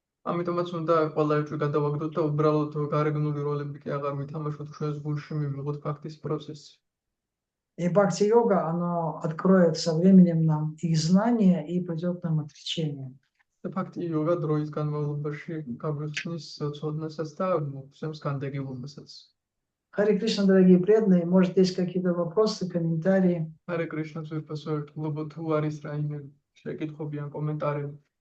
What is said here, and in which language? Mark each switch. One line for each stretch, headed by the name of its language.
Georgian: ამიტომაც უნდა ყველა ეჭვი გადავაგდოთ და უბრალოდ გარეგნული როლები კი აღარ ვითამაშოთ, ჩვენს გულში მივიღოთ ფაქტის პროცესი.
Russian: И бхакти-йога, оно откроет со временем нам их знания и придет нам отречение.
Georgian: და ფაქტი იოგა დროის განმავლობაში გაგვიხსნის ცოდნასაც და მოსემს განდეგილობასაც.
Russian: Харе Кришна, дорогие преданные, может, есть какие-то вопросы, комментарии?
Georgian: Харе Кришна, ძვირფასო ერთგულობო, თუ არის რაიმე შეკითხვები ან კომენტარები?